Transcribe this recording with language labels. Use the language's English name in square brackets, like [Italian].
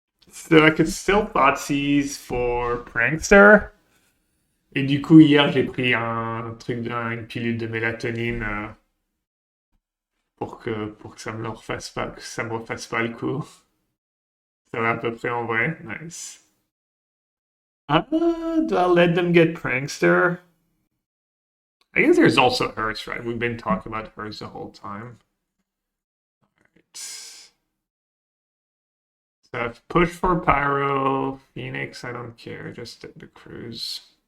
[English] So I could still Thoughtseize for Prankster. [French] Et du coup, hier, j'ai pris une pilule de mélatonine pour que ça me refasse pas, le coup. Ça va à peu près en vrai. Nice. [English] Do I let them get Prankster? I guess there's also Hearse, right? We've been talking about Hearse the whole time. So I've pushed for Pyro, Phoenix, I don't care, just the cruise.